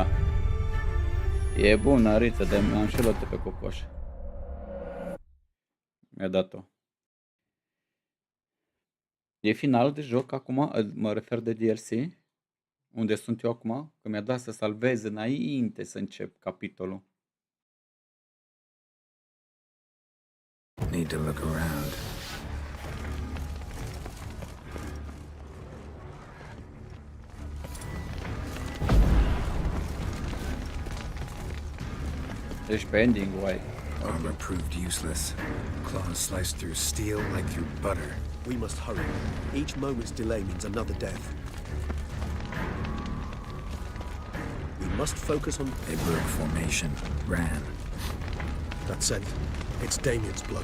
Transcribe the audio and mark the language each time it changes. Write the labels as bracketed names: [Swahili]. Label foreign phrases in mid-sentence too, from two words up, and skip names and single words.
[Romanian] E bună, Riță, de mi-am și luat-o pe cocoș. Mi-a dat-o. E final de joc acum, mă refer de DLC. Unde sunt eu acum? Că mi-a dat să salvez înainte să încep capitolul. [English] Need to look around. [Romanian] Deci pe ending, uai. [English] Armor proved useless. Claws sliced through steel like through butter. We must hurry. Each moment's delay means another death. We must focus on... They broke formation, ran. That scent. It's Damien's blood.